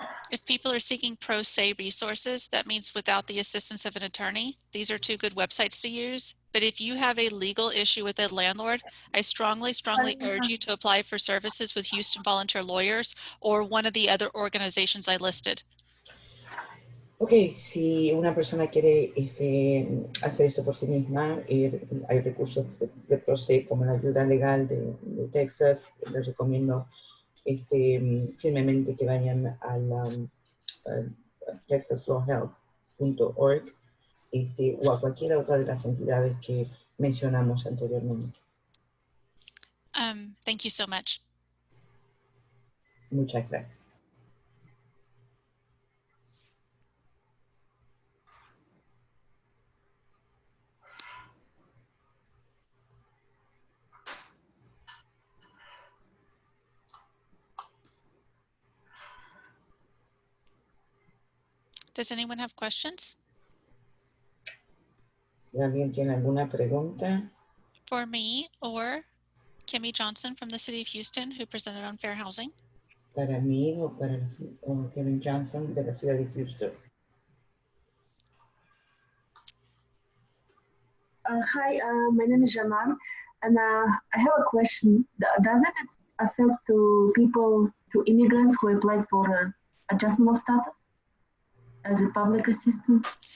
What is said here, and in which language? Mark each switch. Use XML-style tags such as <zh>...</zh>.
<en>If people are seeking pro se resources, that means without the assistance of an attorney. These are two good websites to use. But if you have a legal issue with a landlord, I strongly urge you to apply for services with Houston Volunteer Lawyers or one of the other organizations I listed.</en> <es>Ok, si una persona quiere hacer esto por sí misma, hay recursos de pro se como la ayuda legal de Texas. Les recomiendo firmemente que vayan al texaslawhelp.org o a cualquier otra de las entidades que mencionamos anteriormente.</es> <en>Thank you so much.</en> <es>Muchas gracias.</es> <en>Does anyone have questions?</en> <es>Si alguien tiene alguna pregunta,</es> <en>For me or Kimmy Johnson from the City of Houston, who presented on fair housing.</en> <es>para mí o para Kevin Johnson de la ciudad de Houston.</es> <en>Hi, my name is Jamal, and I have a question. Does it affect to people, to immigrants who applied for adjustment of status as a public assistant?</en>